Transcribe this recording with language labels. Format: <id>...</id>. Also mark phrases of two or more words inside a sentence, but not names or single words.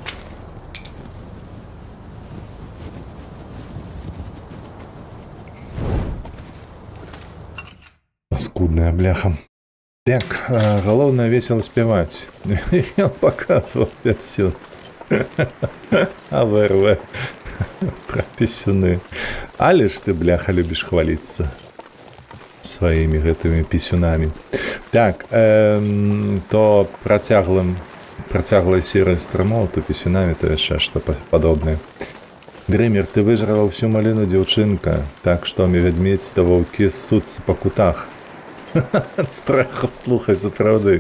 <be>Паскудная бляха.</be> <uk>Так, головне весело співати. Я показував пісюн. АВРВ. Про пісюни. Але ж ти, бляха, любиш хвалитися своїми гэтымі пісюнами.</uk> <be>Так, то процяглой серой стромов, то пісюнами, то яшчэ што падобнае. Грымер, ты</be> <ru>выжрала всю малину,</ru> <be>дзяўчынка, так што медведь то ваўкі ссуцца па кутах.</be> <ru>От страху,</ru> <be>слухай, сапраўды.</be>